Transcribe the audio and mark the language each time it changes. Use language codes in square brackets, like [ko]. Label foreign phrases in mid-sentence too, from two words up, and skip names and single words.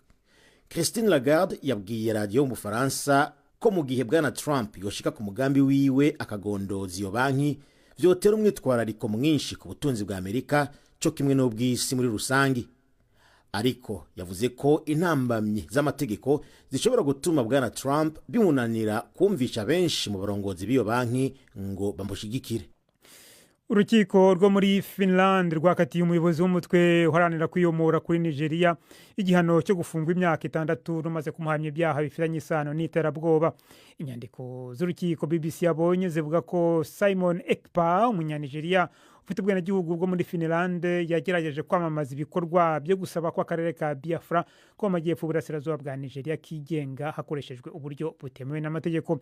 [rn] Christine Lagarde yabwiye radio mu Faransa ko mu gihe bwana Trump yoshika ku mugambi wiwe akagondoza iyo banki vyotera umwitwarariko mwinshi ku butunzi bwa Amerika cyo kimwe n'ubw'isi muri rusangi. Ariko yavuze ko intambamyi z'amategeko zishobora gutuma bwana Trump bimunanira kumvisha benshi mu barongozi b'iyo banki ngo bamushigikire. [rw] Urukiko rwo muri Finland rwakatiye umuyobozi w'umutwe uharanira kwiyomora kuri Nigeria igihano cyo gufungwa imyaka 6 rumaze kumuhamya ibyaha bifitanye isano n'iterabwoba. Inyandiko z'urukiko BBC yabonye zivuga ko Simon Ekpa, umunyanigeria ufite ubwenegihugu bwo muri Finland, yagerageje kwamamaza ibikorwa byo gusaba ko akarere ka Biafra ko mu majyepfo y'uburasirazuba bwa Nigeria kigenga hakoreshejwe uburyo butemewe n'amategeko.